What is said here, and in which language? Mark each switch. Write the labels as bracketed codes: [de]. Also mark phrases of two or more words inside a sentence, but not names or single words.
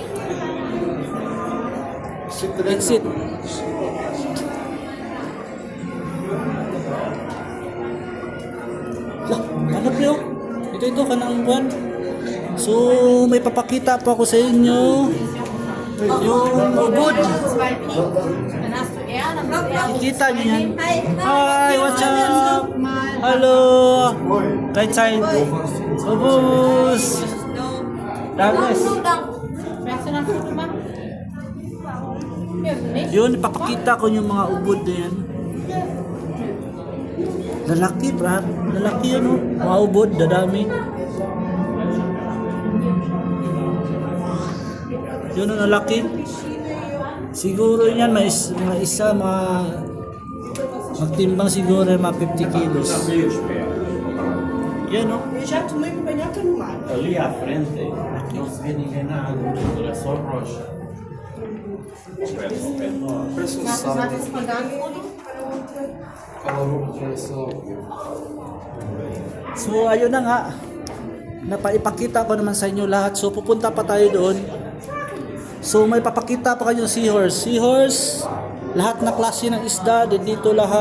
[tl] Exit. Lah, ano pre oh? Ito kanang buwan. So, may papakita po ako sa inyo. Yung ubod. Kikita niyo yan. [en] Hi, what's up? Hello. Right side. [tl] Ubus. Dagos. Yun, ipapakita ko yung mga ubod na yan. Lalaki, brad. Lalaki yan, oh. Mga ubod, dadami. Yun ang lalaki. Siguro yan, mga isa, magtimbang siguro mga 50 kilos. Yan, oh. [pt] Ali à frente, não se vê ninguém na água, é só rocha. [tl] So ayun na nga, napaipakita ko naman sa inyo lahat. So pupunta pa tayo doon. So may papakita pa kayo seahorse. Seahorse, lahat na klase ng isda, dito lahat.